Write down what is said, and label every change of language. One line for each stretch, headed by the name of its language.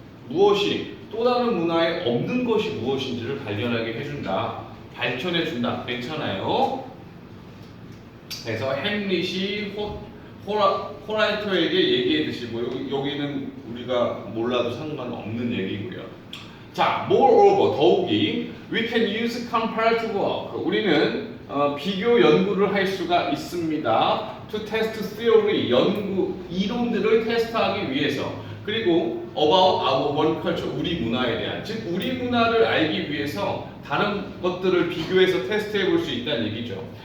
Korean: 무엇이 또 다른 문화에 없는 것이 무엇인지를 발견하게 해준다. 밝혀내준다. 괜찮아요. 그래서 햄릿이 호라이터에게 얘기했듯이, 뭐 여기는 우리가 몰라도 상관없는 얘기고요.
English: 자, moreover,
Korean: 더욱이
English: we can use comparative work.
Korean: 우리는 비교 연구를 할 수가 있습니다.
English: to test theory,
Korean: 이론들을 테스트하기 위해서. 그리고
English: about our one culture,
Korean: 우리 문화에 대한, 즉 우리 문화를 알기 위해서 다른 것들을 비교해서 테스트해 볼 수 있다는 얘기죠.